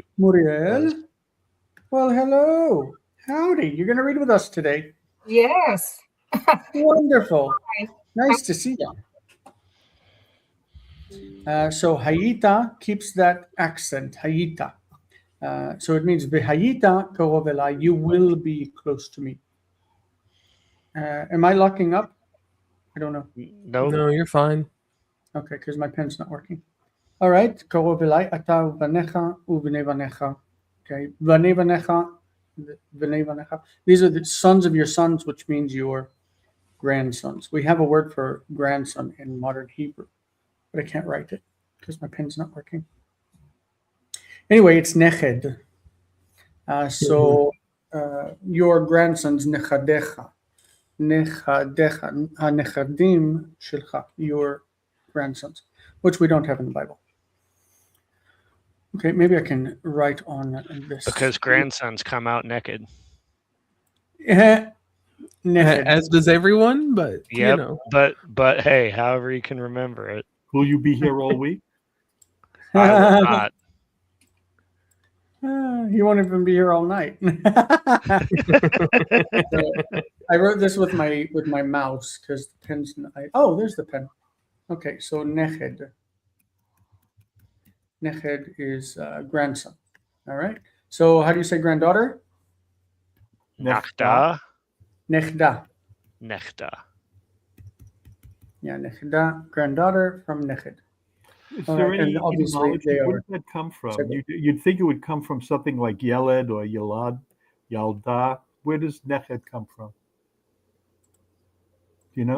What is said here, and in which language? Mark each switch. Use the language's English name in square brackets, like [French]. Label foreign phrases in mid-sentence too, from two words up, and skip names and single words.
[English] Muriel. Well, hello. Howdy. You're going to read with us today. Yes. Wonderful. Nice to see you. So hayita keeps that accent, hayita. So it means [Hebrew] והיית קרוב אלי, [English] you will be close to me. Am I locking up? I don't know. Nope. No, you're fine. Okay, because my pen's not working. All right, [Hebrew] קרוב אלי, אתה ובניך ובני בניך. Okay, ובני בניך, ובני בניך. [English] These are the sons of your sons, which means your grandsons. We have a word for grandson in modern Hebrew, but I can't write it because my pen's not working. Anyway, it's neched. So your grandsons, nechadecha. [Hebrew] נכדיך, הנכדים שלך, [English] your grandsons, which we don't have in the Bible. Okay, maybe I can write on this. Because grandsons come out naked. Neched. As does everyone, but you Yep. know. But hey, however you can remember it. Will you be here all week? I will not. You won't even be here all night. I wrote this with my mouse because the pen's. Oh, there's the pen. Okay, so neched. Neched is grandson. All right. So how do you say granddaughter? Nachda. Nechda. Nechda. Yeah, nechda, granddaughter from neched. Is All there right, any and obviously etymology? they Where are did that come from? separate. You'd think it would come from something like Yeled or Yalad, Yalda. Where does Neched come from? Do you know?